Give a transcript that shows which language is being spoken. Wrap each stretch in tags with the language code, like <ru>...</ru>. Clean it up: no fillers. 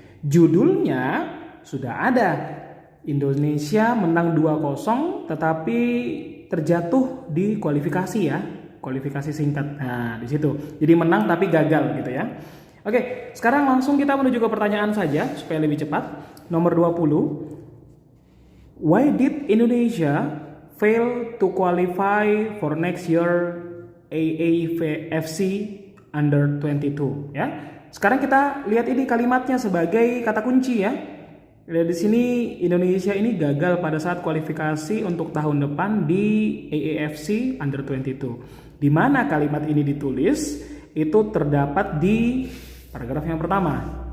<id>Judulnya sudah ada, Indonesia menang 2-0 tetapi terjatuh di kualifikasi ya, kualifikasi singkat. Nah, di situ. Jadi menang tapi gagal gitu ya. Oke, sekarang langsung kita menuju ke pertanyaan saja supaya lebih cepat. Nomor 20.</id> <en>Why did Indonesia fail to qualify for next year AAFC Under 22</en> <id>ya? Sekarang kita lihat ini kalimatnya sebagai kata kunci ya. Di sini Indonesia ini gagal pada saat kualifikasi untuk tahun depan di AAFC Under 22. Di mana kalimat ini ditulis itu terdapat di paragraf yang pertama.</id>